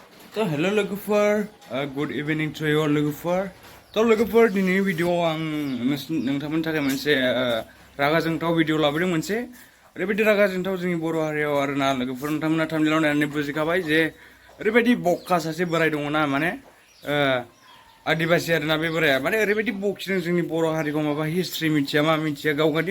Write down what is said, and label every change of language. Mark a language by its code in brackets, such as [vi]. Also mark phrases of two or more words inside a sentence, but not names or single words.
[en] So hello logofer, good evening to you all logofer. [brx] So logofer दिनै भिडिअ'आव आं नोंथांमोननि थाखाय मोनसे रागा जोंथाव भिडिअ लाबोदों मोनसे ओरैबायदि रागा जोंथाव जोंनि बर' हारियाव आरोना लोगोफोर नोंथांमोना थामनेलाव नायनानै बुजिखाबाय जे ओरैबायदि बक्का सासे बोराय दङना माने आदिबासि आरोना बे बोराया माने ओरैबायदि बखिदों जोंनि बर' हारिखौ माबा हिस्ट्रि मिथिया मा मिथिया गावगादि